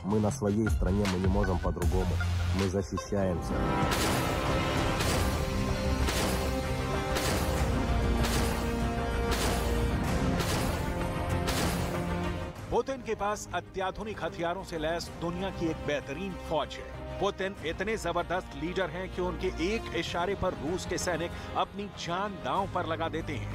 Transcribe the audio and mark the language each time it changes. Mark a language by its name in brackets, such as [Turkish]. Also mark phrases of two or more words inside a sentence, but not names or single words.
[Russian] Мы на своей стране, мы не можем по-другому. Мы защищаемся. [Hindi] पुतिन के पास अत्याधुनिक हथियारों से लैस दुनिया की एक बेहतरीन फौज है। पुतिन इतने जबरदस्त लीडर हैं कि उनके एक इशारे पर रूस के सैनिक अपनी जान दांव पर लगा देते हैं।